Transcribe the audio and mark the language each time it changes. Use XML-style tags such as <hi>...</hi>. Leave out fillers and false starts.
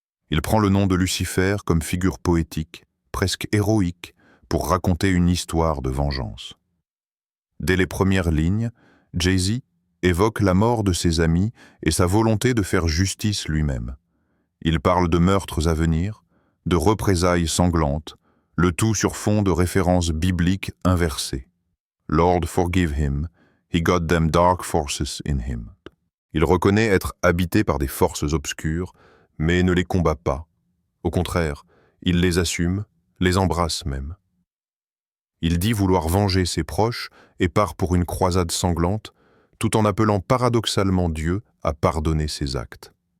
<fr>Il prend le nom de Lucifer comme figure poétique, presque héroïque, pour raconter une histoire de vengeance. Dès les premières lignes, Jay-Z évoque la mort de ses amis et sa volonté de faire justice lui-même. Il parle de meurtres à venir, de représailles sanglantes, le tout sur fond de références bibliques inversées.</fr> <en>Lord forgive him, he got them dark forces in him.</en> <fr>Il reconnaît être habité par des forces obscures, mais ne les combat pas. Au contraire, il les assume, les embrasse même. Il dit vouloir venger ses proches et part pour une croisade sanglante, tout en appelant paradoxalement Dieu à pardonner ses actes.</fr>